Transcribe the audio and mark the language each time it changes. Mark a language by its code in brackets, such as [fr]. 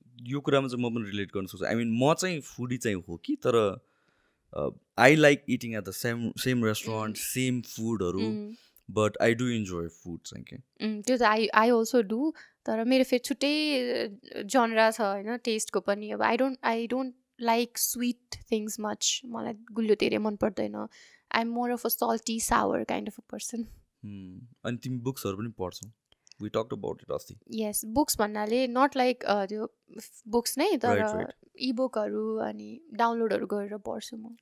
[ne] यो कुरामा चाहिँ म पनि रिलेट गर्न सक्छु. आई मिन म चाहिँ फुडी चाहिँ हो कि, तर [en] I like eating at the same restaurant, same फुडहरू, but I do enjoy food चाहिँ के. [ne] त्यो त [en] I also do, [ne] तर मेरो फेरि छुट्टै जनरा छ होइन टेस्टको पनि. [en] अब I don't like sweet things much. [ne] मलाई गुलियो धेरै मन पर्दैन. [en] I am more of a salty sour kind of a person. [ne] अनि तिमी बुक्सहरू पनि पढ्छौ? [en] We talked about it अस्ति. [ne] यस, बुक्स भन्नाले [en] not like [ne] त्यो बुक्स नै, तर इबुकहरू अनि डाउनलोडहरू गरेर पढ्छु म.